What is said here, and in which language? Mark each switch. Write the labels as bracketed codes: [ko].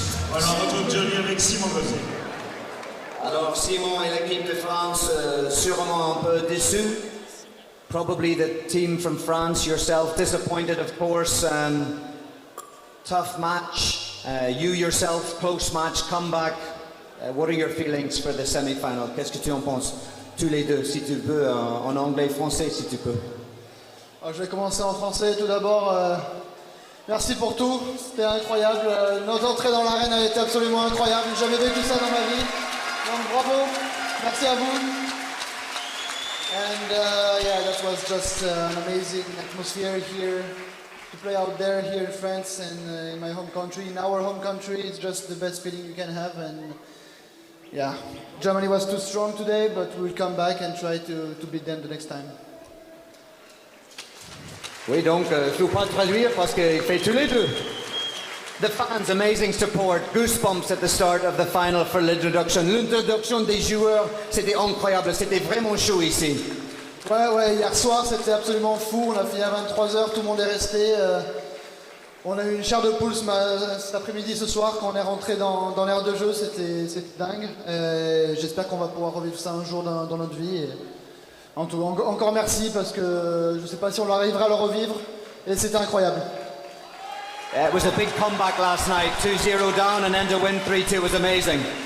[fr] Voilà, on retrouve Johnny avec Simon Gosset. Alors Simon et l'équipe de France sûrement un peu déçus. [en] Probably the team from France, yourself, disappointed of course. Tough match. You yourself, close match, comeback. What are your feelings for the semi-final? [fr] Qu'est-ce que tu en penses? Tous les deux, si tu peux, en anglais, français, si tu peux. Alors, je vais commencer en français tout d'abord. Merci pour tout, c'était incroyable. Notre entrée dans l'arène a été absolument incroyable. J'ai jamais vécu ça dans ma vie. Donc bravo, merci à vous. [en] And that was just an amazing atmosphere here to play out there here in France and in my home country. In our home country, it's just the best feeling you can have. And yeah, Germany was too strong today, but we'll come back and try to beat them the next time. [fr] Oui, donc, il ne faut pas traduire parce qu'il fait tous les deux. [en] The fans, amazing support, goosebumps at the start of the final for [fr] l'introduction. L'introduction des joueurs, c'était incroyable, c'était vraiment chaud ici. Ouais, hier soir c'était absolument fou, on a fini à 23h, tout le monde est resté. On a eu une chair de poule cet après-midi, ce soir, quand on est rentré dans l'aire de jeu, c'était dingue. J'espère qu'on va pouvoir revivre ça un jour dans notre vie. Encore merci parce que je ne sais pas si on arrivera à le revivre et c'était incroyable. [en] It was a big comeback last night, 2-0 down and then to win 3-2 was amazing.